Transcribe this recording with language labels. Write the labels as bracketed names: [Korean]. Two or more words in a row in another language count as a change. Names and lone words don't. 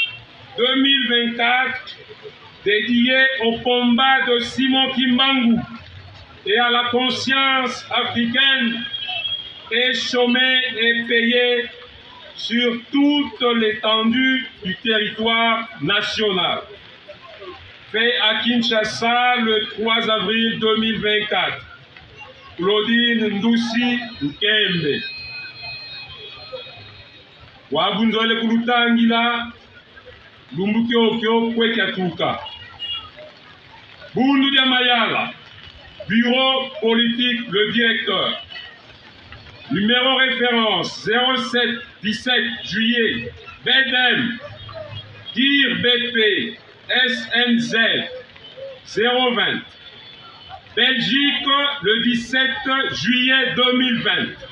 [French] 2024 dédiée au combat de Simon Kimbangu et à la conscience africaine est chômée et payée sur toute l'étendue du territoire national. Fait à Kinshasa le 3 avril 2024. Claudine Ndusi Nkembe. [Kongo] Wabunzole kulutangila lumbuke okyo kwekyatuka. [French] Bundu dia Mayala. Bureau politique, le directeur. Numéro référence 07 17 juillet. BEDEM. DIR BP. SNZ 020. Belgique le 17 juillet 2020.